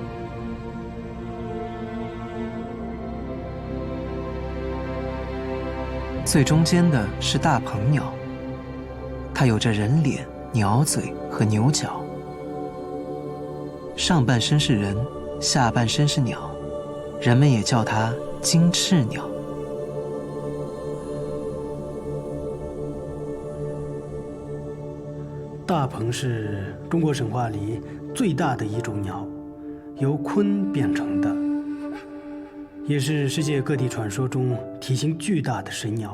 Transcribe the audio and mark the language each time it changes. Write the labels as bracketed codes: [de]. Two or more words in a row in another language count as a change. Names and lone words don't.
[zh] 最中間的是大鵬鳥，它有着人臉、鳥嘴和牛角，上半身是人，下半身是鳥，人們也叫它金翅鳥。大鵬是中國神話裡最大的一種鳥，由鯤變成的，也是世界各地傳說中體型巨大的神鳥。